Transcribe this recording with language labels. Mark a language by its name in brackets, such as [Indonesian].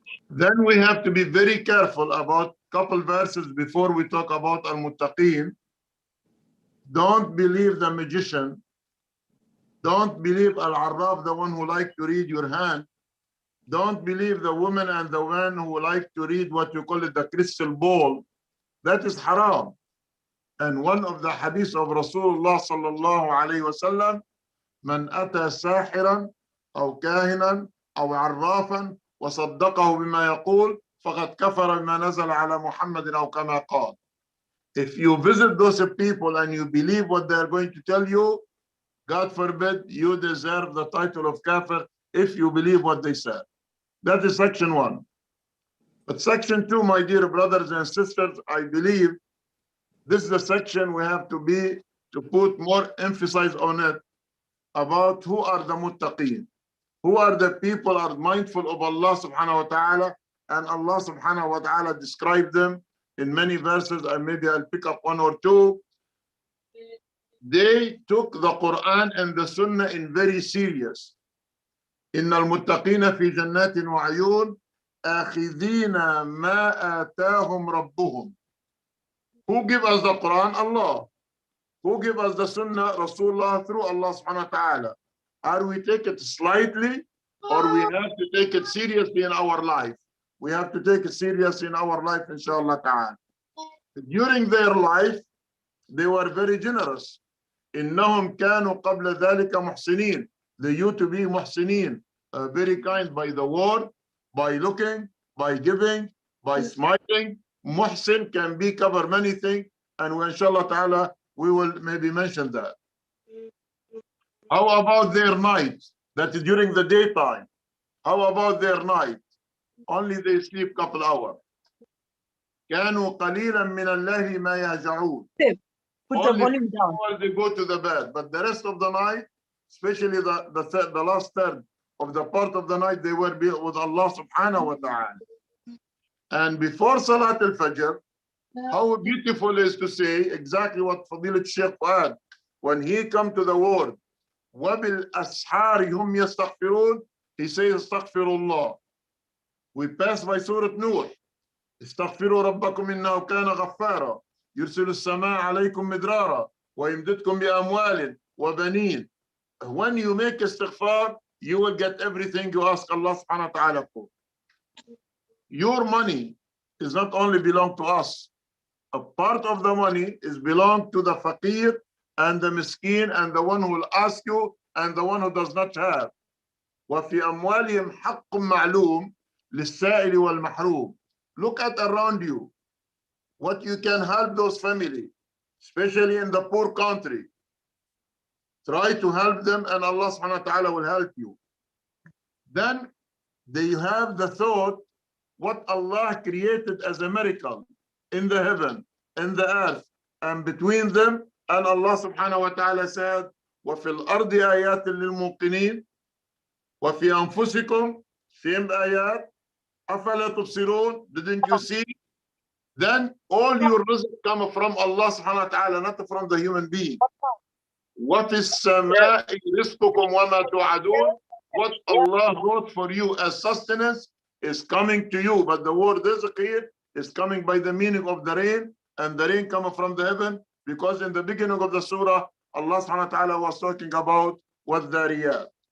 [English] Then we have to be very careful about couple verses before we talk about al-muttaqin. Don't believe the magician. Don't believe al-arraf, the one who like to read your hand. Don't believe the woman and the man who like to read what you call it, the crystal ball. That is haram. And one of the hadiths of Rasulullah sallallahu alayhi wa sallam, [Arabic] من أتى ساحرا أو كاهنا أو عرافا وصدقه بما يقول فقد كفر بما نزل على محمد أو كما قال. [English] If you visit those people and you believe what they are going to tell you, God forbid, you deserve the title of kafir if you believe what they said. That is section 1. But section 2, my dear brothers and sisters, I believe this is the section we have to put more emphasis on it, about who are the muttaqeen, who are the people are mindful of Allah subhanahu wa ta'ala, and Allah subhanahu wa ta'ala described them in many verses, and maybe I'll pick up one or two. They took the Quran and the Sunnah in very serious. [Arabic] إن المتقين في جنات وعيون آخذين ما آتاهم ربهم. [English] Who give us the Quran? Allah. Who give us the Sunnah? Rasulullah, through Allah subhanahu wa ta'ala. Are we take it slightly, or we have to take it seriously in our life? We have to take it seriously in our life, inshallah ta'ala. During their life, they were very generous. [Arabic] إنهم كانوا قبل ذلك محسنين. [English] They used to be muhsinin, very kind by the word, by looking, by giving, by smiling. Muhsin can be cover many things, and inshallah ta'ala, we will maybe mention that. How about their night? That is during the daytime. How about their night? Only they sleep couple hours. [Arabic] كانوا قليلا من الليل ما يهجعون. [English] Put the volume down. Before they go to the bed, but the rest of the night, especially the last third of the part of the night, they were with Allah subhanahu wa ta'ala. And before Salat al-Fajr, how beautiful is to say exactly what Fadilat Sheikh Fuad, when he come to the word, [Arabic] وَبِالْأَسْحَارِ هُمْ يَسْتَغْفِرُونَ, [English] he says, Astaghfirullah. We pass by Surah Nur. [Arabic] استغفروا ربكم إنه كان غفارا يرسل السماء عليكم مدرارا ويمددكم بأموال وبنين. [English] When you make istighfar, you will get everything you ask Allah subhanahu wa ta'ala for. Your money is not only belong to us. A part of the money is belong to the faqir and the miskin and the one who will ask you and the one who does not have. [Arabic] وفي أموالهم حق معلوم للسائل والمحروم. [English] Look at around you, what you can help those families, especially in the poor country. Try to help them and Allah subhanahu wa ta'ala will help you. Then they have the thought, what Allah created as a miracle in the heaven, in the earth, and between them, and Allah subhanahu wa ta'ala said, [Arabic] وَفِي الْأَرْضِ آيَاتٍ لِلْمُوقِنِينَ وَفِي أَنفُسِكُمْ [English] same ayat. [Arabic] أَفَلَا تُبْصِرُونَ, [English] didn't you see? Then all your rizq come from Allah subhanahu wa ta'ala, not from the human being. What is [Arabic] السَّمَاءِ رِزْقُكُمْ وَمَا تُوعَدُونَ? [English] What Allah wrote for you as sustenance is coming to you, but the word rizq here is coming by the meaning of the rain, and the rain coming from the heaven, because in the beginning of the surah, Allah subhanahu wa ta'ala was talking about وَالذَّارِيَاتِ.